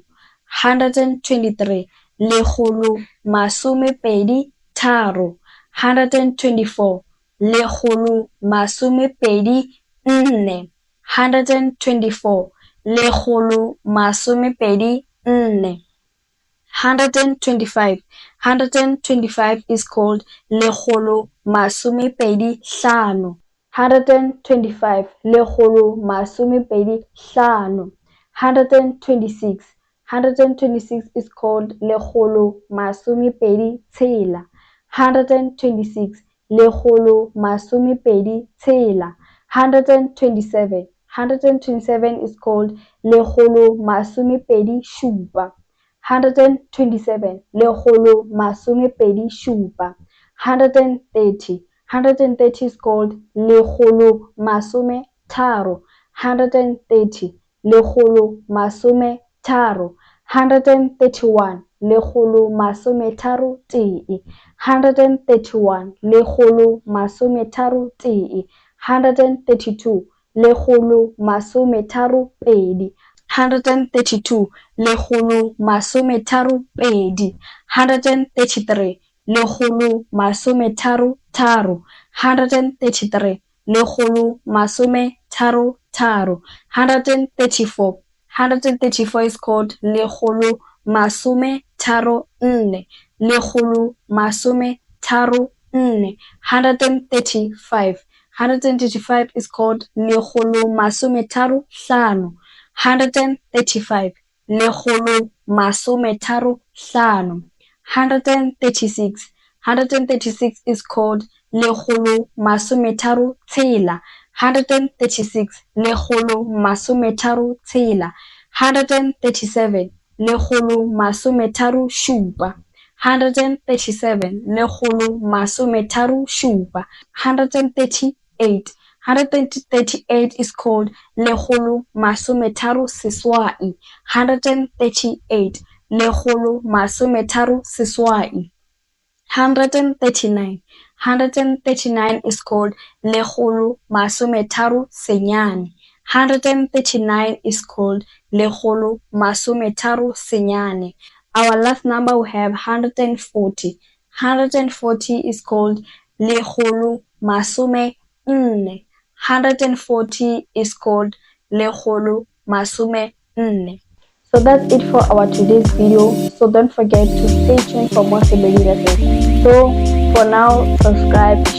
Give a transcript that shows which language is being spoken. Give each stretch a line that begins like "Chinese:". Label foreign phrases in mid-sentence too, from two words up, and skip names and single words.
Northern Sotho: 123 lekgolo masomepedi tharo. 124 lekgolo masomepedi nne. 124 lekgolo masomepedi nne. 125 125
English: is called
Northern Sotho: lekgolo masomepedi hlano. 125 lekgolo masomepedi hlano. 126 126
English: is called
Northern Sotho: lekgolo masomepedi tshela. 126 lekgolo masomepedi tshela. 127 127
English: is called
Northern Sotho: lekgolo masomepedi šupa. 127 lekgolo masomepedi šupa. 130 130
English: is called
Northern Sotho: lekgolo masome tharo. 130 lekgolo masome tharo. 131 lekgolo masome tharo tee. 131 lekgolo masome tharo tee. 132 lekgolo masome tharo pedi. 132 lekgolo masome tharo pedi. 133 lekgolo masome tharo tharo. 133 lekgolo masome tharo tharo. 134 134
English: is called
Northern Sotho: lekgolo masome tharo nne. Lekgolo masome tharo nne. 135 135
English: is called
Northern Sotho: lekgolo masome tharo hlano. 135 lekgolo masome tharo hlano. 136 136
English: is called
Northern Sotho: lekgolo masome tharo tshela. 136 lekgolo masome tharo tshela. 137 lekgolo masome tharo šupa. 137 lekgolo masome tharo šupa. 138 138
English: is called
Northern Sotho: lekgolo masome tharo seswai. 138 lekgolo masome tharo seswai. 139 139
English: is called
Northern Sotho: lekgolo masome tharo senyane. 139
English: is called
Northern Sotho: lekgolo masome tharo senyane.
English: Our last number we have 140. 140 is called
Northern Sotho: lekgolo masome nne. 140
English: is called
Northern Sotho: lekgolo masome nne.
English: So that's it for our today's video. So don't forget to stay tuned for more Sepedi lessons. So for now, subscribe.